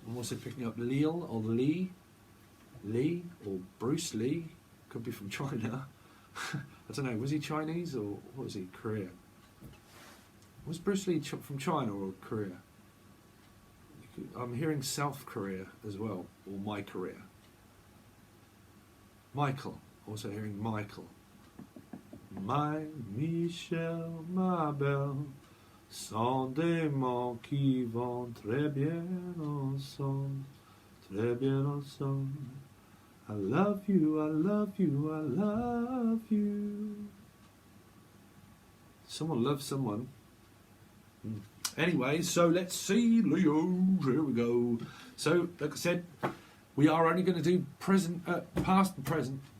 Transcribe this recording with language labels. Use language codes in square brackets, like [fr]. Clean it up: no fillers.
[en] I'm also picking up Leal or Lee or Bruce Lee. Could be from China. I don't know. Was he Chinese or what was he? Korea. Was Bruce Lee from China or Korea? I'm hearing South Korea as well, or my Korea. Michael. Also hearing Michael. [fr] My Michel, ma belle, sont des mots qui vont très bien ensemble, très bien ensemble. [en] I love you, I love you, I love you. Someone loves someone. Anyway, so let's see, Leo. Here we go. So, like I said, we are only going to do present, past and present.